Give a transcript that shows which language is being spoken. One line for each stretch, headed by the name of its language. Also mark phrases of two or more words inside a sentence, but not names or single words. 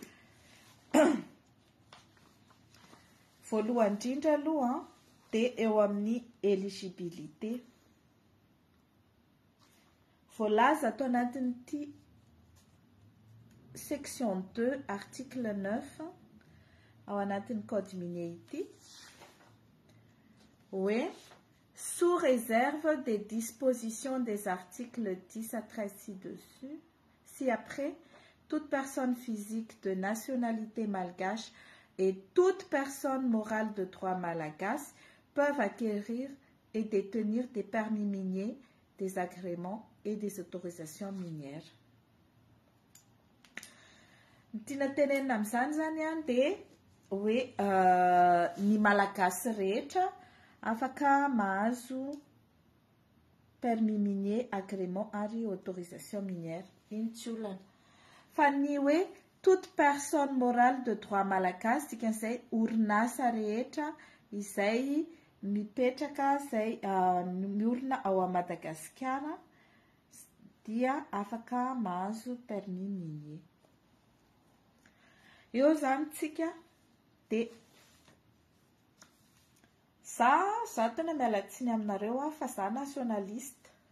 Malagasy: Voalohany indrindra aloha dia eo amin'ny éligibilité. Voalaza ato anatin'ity section 2 article 9 ao anatin'ny
French: code minier
Malagasy: ity
French: hoe sous réserve des dispositions des articles 10 à 13 ci-dessus, si après toute personne physique de nationalité malgache et toute personne morale de droit malagasy peuvent acquérir et détenir des permis miniers, des agréments et des autorisations minières.
Malagasy: Tiana tenenina amin'izany zany a dia hoe ny malagasy rehetra afaka mahazo
French: permis minier, agrément
Malagasy: ary
French: autorisation minière.
Malagasy: Iny tsy olana. Fa ny hoe
French: toute personne morale de droit malagasy
Malagasy: dikan'izay orinasa rehetra izay mipetraka izay miorina ao Madagasikara dia afaka mahazo
French: permis minier.
Malagasy: Eo zany tsika dia za tena mialatsiny aminareo fa za nationaliste.